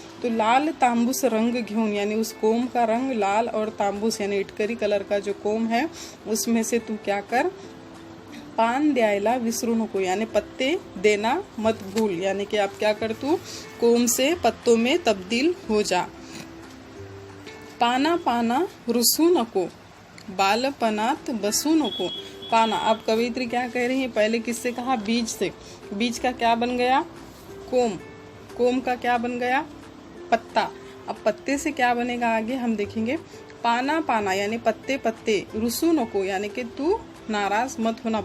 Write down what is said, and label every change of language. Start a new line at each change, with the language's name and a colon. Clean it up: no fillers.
Marathi: तो लाल तांबूस रंग घेऊन
Hindi: यानी उस कोम का रंग लाल और तांबूस यानी इटकरी कलर का जो कोम है उसमें से तू क्या कर,
Marathi: पान द्यायला विसरू नको
Hindi: यानी पत्ते देना मत भूल, यानी कि आप क्या कर, तू कोम से पत्तों में तब्दील हो जा।
Marathi: पाना पाना रुसू नको, बालपनात बसू नको।
Hindi: पाना, अब कवयित्री क्या कह रही है, पहले किससे कहा, बीज से, बीज का क्या बन गया, कोम, कोम का क्या बन गया, पत्ता। अब पत्ते से क्या बनेगा आगे हम देखेंगे। पाना पाना यानी पत्ते पत्ते,
Marathi: रुसू नको
Hindi: यानी कि तू नाराज मत होना।